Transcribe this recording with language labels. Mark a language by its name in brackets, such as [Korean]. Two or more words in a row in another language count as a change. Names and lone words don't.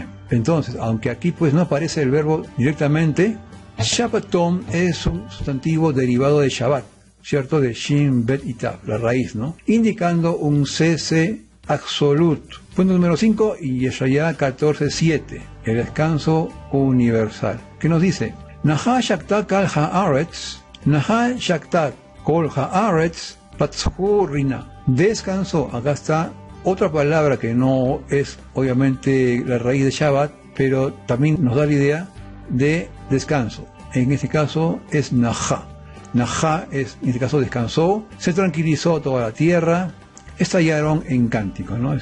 [Spanish] Entonces, aunque aquí pues no aparece el verbo directamente, Shabbatom es un sustantivo derivado de Shabbat, ¿cierto? De Shin, Bet y Tav, la raíz, ¿no? Indicando un cese absoluto. Punto número 5, y Yeshaya 14:7, el descanso universal. ¿Qué nos dice? [Hebrew] נחה שקטה על הארץ נחה שקטה כל הארץ פצחו רנה. [Spanish] Descansó, acá está otra palabra que no es obviamente la raíz de Shabbat, pero también nos da la idea de descanso. En este caso es Naha. Naha es, en este caso, descansó, se tranquilizó toda la tierra, estallaron en cánticos, ¿no?